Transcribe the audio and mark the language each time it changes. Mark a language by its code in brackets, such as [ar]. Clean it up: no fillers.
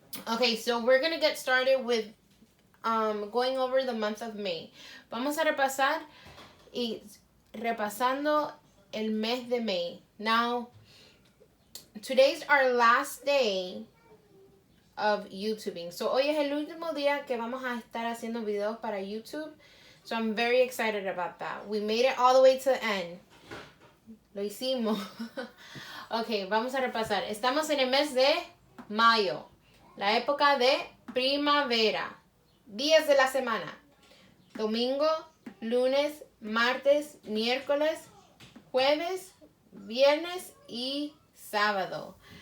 [en] Okay, so we're going to get started with going over the month of May. [es] Vamos a repasar y repasando el mes de May. [en] Now, today's our last day of YouTubing. [es] So hoy es el último día que vamos a estar haciendo videos para YouTube. [en] So I'm very excited about that. We made it all the way to the end. [es] Lo hicimos. Ok, vamos a repasar. Estamos en el mes de Mayo, la época de primavera. Días de la semana: domingo, lunes, martes, miércoles, jueves, viernes y sábado.